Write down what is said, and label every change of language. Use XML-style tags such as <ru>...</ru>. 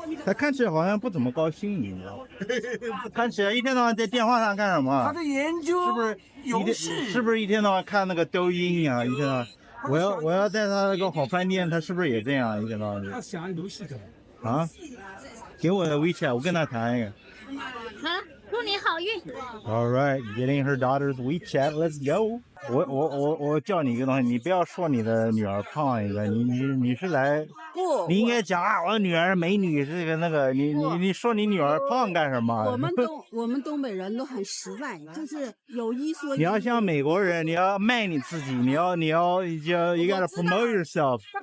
<zh>他看起来好像不怎么高兴，你知道？看起来一天到晚在电话上干什么？他在研究是不是游戏？是不是一天到晚看那个抖音呀？一天到晚，我要带他那个好饭店，他是不是也这样一天到晚？他想游戏的。啊？给我的 WeChat， 我跟他谈一个。啊，祝你好运。</zh> <en>All right, getting her daughter's WeChat. Let's go.</en> <zh>我教你一个东西，你不要说你的女儿胖一个，你是来不，你应该讲啊，我女儿美女这个那个，你说你女儿胖干什么？我们东北人都很实在，就是有一说一。你要像美国人，你要卖你自己，你要</zh> <en>you gotta promote yourself.</en>